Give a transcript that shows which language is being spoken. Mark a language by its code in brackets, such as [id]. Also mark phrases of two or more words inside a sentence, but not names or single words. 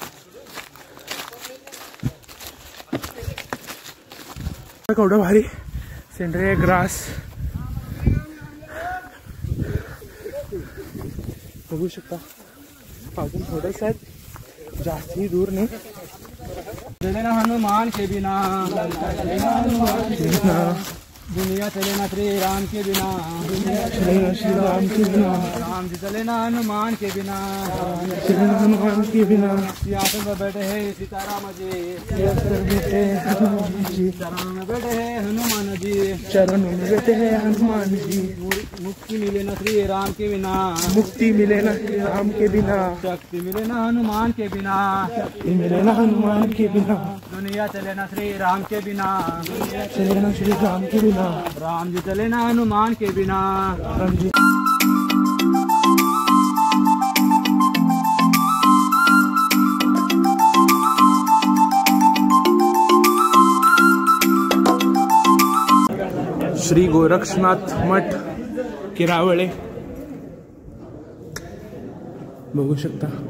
[mr] केवढं भारी सेंद्रिय ग्रास बघू शकता. अजून थोडंच आहेत, जास्ती दूर नाही. [hi] हनुमान के बिना दुनिया चले ना श्री राम के बिना, श्री राम के बिना, राम जी चले ना हनुमान के बिना, हनुमान के बिना. सिंहासन में बैठे हैं सीताराम जी, चरण में बैठे हैं हनुमान जी, चरण में बैठे हैं हनुमान जी. मुक्ति मिले ना श्री राम के बिना, मुक्ति मिले ना श्री राम के बिना, शक्ति मिले ना हनुमान के बिना, शक्ति मिले ना हनुमान के बिना, दुनिया चले ना श्री राम के बिना, चले ना श्री राम के बिना, राम जी चले ना हनुमान के बिना. राम जी. [mr] श्री गोरक्षनाथ मठ किरावळे बघू शकता.